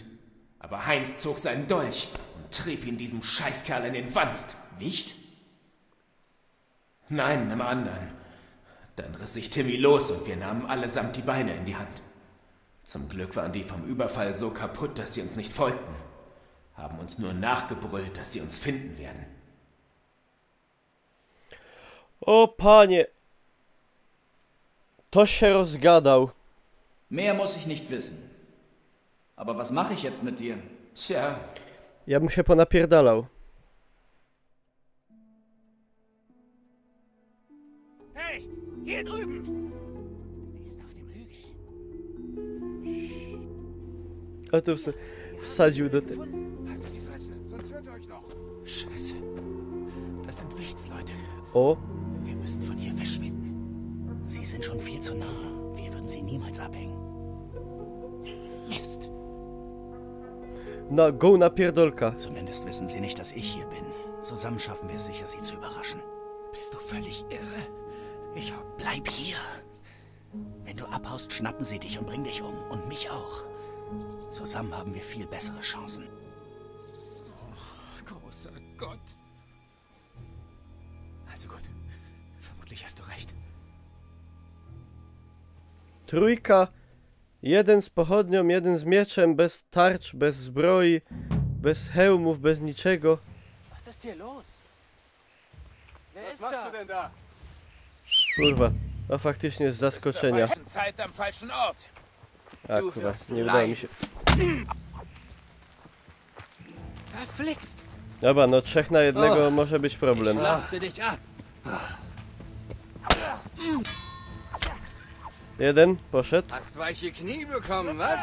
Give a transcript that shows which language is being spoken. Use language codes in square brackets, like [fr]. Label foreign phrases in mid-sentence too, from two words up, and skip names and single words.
[de] Aber Heinz zog seinen Dolch und trieb ihn diesem Scheißkerl in den Wanst. Wicht? Nein, einem anderen. Dann riss sich Timmy los und wir nahmen allesamt die Beine in die Hand. Zum Glück waren die vom Überfall so kaputt, dass sie uns nicht folgten. Haben uns nur nachgebrüllt, dass sie uns finden werden. [pl] O panie. To się rozgadał. [de] Mehr muss ich nicht wissen. Aber was mache ich jetzt mit dir? Tja. [pl] Ja bym się ponapierdalał. [de] Hey, hier drüben! Sie ist auf dem Hügel. [pl] A tu wsadził do tego. [de] Haltet die Fresse, sonst hört ihr euch noch. Scheiße. Das sind Wichtsleute. O. Wir müssen von hier verschwinden. Sie sind schon viel zu nah. Wir würden sie niemals abhängen. Mist. [pl] Na, go na pierdolka. [de] Zumindest wissen sie nicht, dass ich hier bin. Zusammen schaffen wir es sicher, sie zu überraschen. Bist du völlig irre? Bleib hier. Wenn du abhaust, schnappen sie dich und bringen dich um. Und mich auch. Zusammen haben wir viel bessere Chancen. Oh, großer Gott. Also gut. Vermutlich hast du recht. [pl] Trójka. Jeden z pochodnią, jeden z mieczem, bez tarcz, bez zbroi, bez hełmów, bez niczego. [de] Was ist hier los? Wer ist da? [pl] Kurwa, a faktycznie z zaskoczenia. [de] Zeit am falschen Ort. [pl] A kurwa, nie udało mi się. [de] Verflixt. [pl] Dobra, no 3 na 1 może być problem. [de] Ich schlachte dich ab. [pl] Jeden, poszedł. [de] Hast weiche Knie bekommen, was?